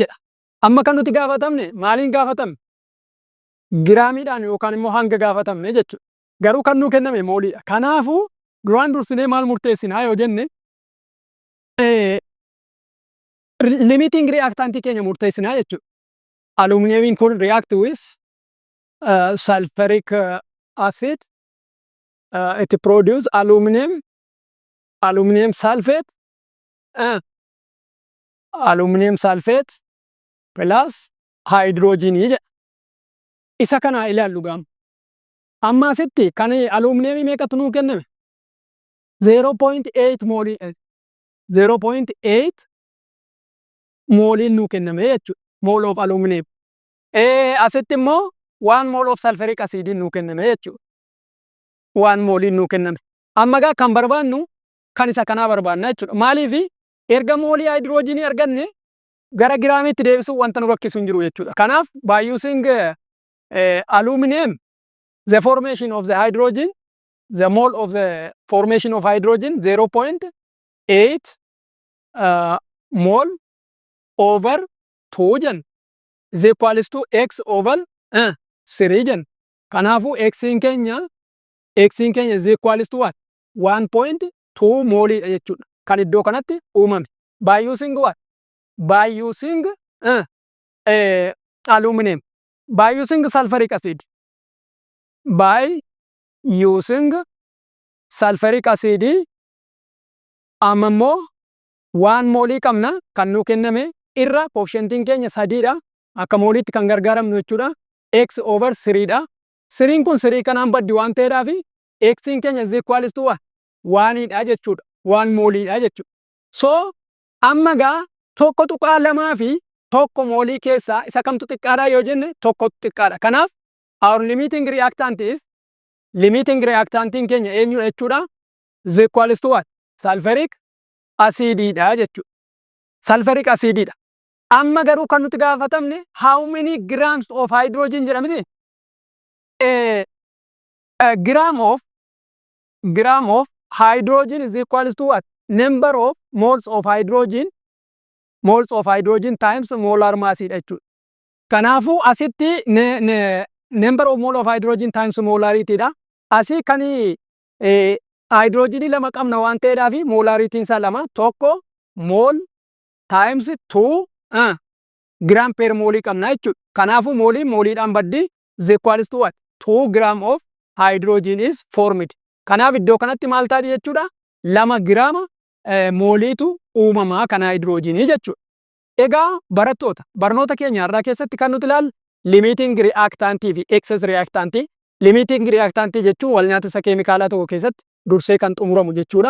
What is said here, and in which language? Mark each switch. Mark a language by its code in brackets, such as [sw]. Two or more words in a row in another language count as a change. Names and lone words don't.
[om] Amma kan nuti gaafatamne maaliin gaafatamne? Giraamiidhaan yookaan immoo hanga gaafatamne jechuudha. Garuu kan nuu kenname mooliidha. Kanaafuu duraan dursinee maal murteessinaa yoo jenne limiting reactantii keenya murteessinaa jechuudha. Aluminiyamiin kun [en] react with sulfuric acid it produce aluminum sulfate plus hydrogen [om] jedha. Isa kana ilaallu gaama. Amma asitti kan aluminiyamii meeqatu nuu kenname? 0.8 moolii 0.8 mooliin nuu kenname jechuudha. [en] Mole of aluminum. [om] Asitti immoo 1 [en] mole of sulfuric acid [om] nuu kenname jechuudha. 1 mooliin nuu kenname. Amma gaa kan barbaannu kan isa kanaa barbaanna jechuudha. Maaliif erga moolii hydrogenii arganne gara giraamiitti deebisuu wanta nu rakkisu hin jiru jechuudha. [en] Kanaaf by using aluminum the formation of the hydrogen, the mole of the formation of hydrogen 0.8 mole over 2 jen is equals to x over 3 jen. [om] Kanaafuu x in keenya [en] is equals to what? [om] 1.2 mole jechuudha. Kan iddoo kanatti uumame. [en] By using what? By using aluminum. By using sulfuric acid. By using sulfuric acid [om] amma immoo 1 moolii qabna kan nuu kenname irra koefficientiin keenya 3dha. Akka mooliitti kan gargaaramnu jechuudha. X over 3dha. 3 kun 3 kanaan baddi waan ta'eedhaaf x in keenya [en] is equals to [om] 1dha jechuudha. 1 mooliidha jechuudha. [en] So amma [om] gaa tokko tuqaa lamaa fi tokko moolii keessaa isa kamtu xiqqaadha yoo jenne tokkotu xiqqaadha. Kanaaf [en] our limiting reactant is [om] limiting reactantiin keenya eenyudha jechuudha? [en] Is equals to what? [om] Sulfuric acididha jechuudha. Sulfuric acididha. Amma garuu kan nuti gaafatamne [en] how many grams of hydrogen [om] jedha miti? [en] Gram of hydrogen is equals to what? Number of moles of hydrogen times molar mass jechuudha. [om] Kanaafuu asitti [en] number of mole of hydrogen times [om] molarity dha. Asii kan hydrogenii lama qabna waan ta'eedhaaf molaritiin isaa lama tokko [en] mole times 2 gram per mole [om] qabna jechuudha. Kanaafuu mooliidhaan baddi [en] is equals to what? 2 gram of hydrogen is formed. [om] Kanaaf iddoo kanatti maal taati jechuudha? 2 grama mooliitu uumamaa kan hydrogenii jechuudha. Egaa barattoota barnoota keenya irraa keessatti kan nuti ilaallu [en] limiting reactantii [om] fi excess reactantii. [en] Limiting reactantii [om] jechuun wal nyaata isa keemikaalaa tokko keessatti dursee kan xumuramu jechuudha.